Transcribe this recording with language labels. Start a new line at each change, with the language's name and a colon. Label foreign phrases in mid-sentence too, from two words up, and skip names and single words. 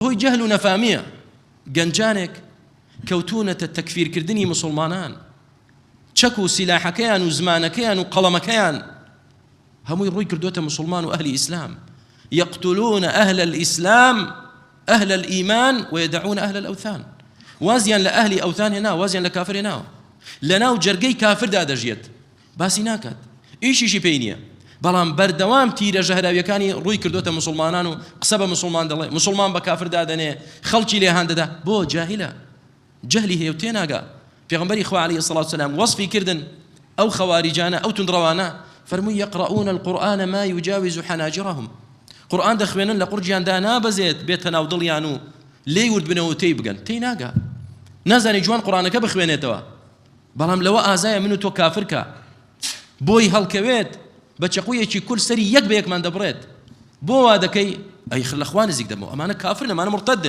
Central Kurdish: هۆی جەهل و نەفامیە گەنجانێک کەوتونەتە تەکفیرکردنی مسلمانان، چەک و سیلاحەکەیان و زمانەکەیان و قەڵەمەکەیان هەمووی ڕووی کردوتە مسلمان و ئەهلی ئیسلام.
Arabic: يقتلون أهل الإسلام أهل الإيمان ويدعون أهل الأوثان.
Central Kurdish: وازيان لأهل أوثان هنا، وازيان لكافر هنا، لناو جرقي كافر دا دەژێت باسی ناکات، ئیشیشی پێی نییە. بەڵام بەردەوام تیرە ژەهراویەکانی ڕووی کردوتە مسلمانان و قسە بە مسلمان دەڵێ، مسلمان بە کافر دادەنێ، خەڵکی لێهان دەدا. بۆ جاهلە، جەهلی هەیە و تێناگا. پێغەمبەری خوا عەلەیهی سەڵات وسەلام وەصفی کردن ئەو خەواریجانە، ئەو توندڕەوانە، فەرمووی
Arabic: يقرؤون القرآن ما يجاوز حناجرهم.
Central Kurdish: قورآن دەخوێنن لە قورجیاندا نابەزێت بێتە ناو دڵیان و لێی ورد بنەوە تێی بگەن، تێی ناگا، نازانی جوان قورآنەکە بخوێنێتەوە. بەڵام لەوە ئازایە من و تۆ کافرکە، بۆی هەڵکەوێت بە چەقویەکی کول سەری یەک بە یەکمان دەبڕێت. بۆ وا دەکەی ئەی لەخوا نزیک دەبەوە، ئەمانە کافرن، ئەمانە مرتەدن.